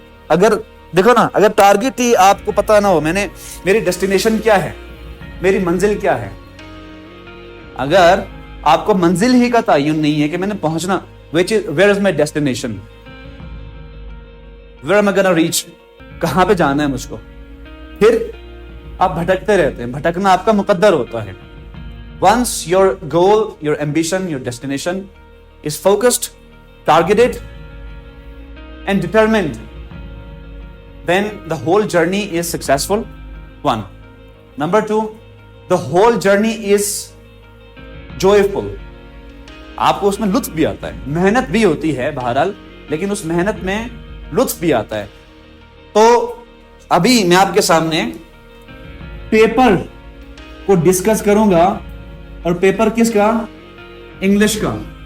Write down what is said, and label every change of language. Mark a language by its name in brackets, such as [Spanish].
[Urdu] اگر دیکھو نا, اگر ٹارگٹ ہی آپ کو پتہ نہ ہو میری ڈیسٹینیشن کیا ہے, میری منزل کیا ہے, اگر آپ کو منزل ہی کا تعین نہیں ہے کہ میں نے پہنچنا, [English] where is my destination, where am I gonna reach, [Urdu] کہاں پہ جانا ہے مجھ کو, پھر آپ بھٹکتے رہتے ہیں. بھٹکنا آپ کا مقدر ہوتا ہے. [English] once your goal, your ambition, your destination is focused, targeted and determined, then the whole journey is successful. One. Number two, the whole journey is joyful. [Urdu] آپ کو اس میں لطف بھی آتا ہے, محنت بھی ہوتی ہے بہرحال, لیکن اس محنت میں لطف بھی آتا ہے. تو ابھی میں آپ کے سامنے پیپر کو ڈسکس کروں گا, اور پیپر کس کا, انگلش کا.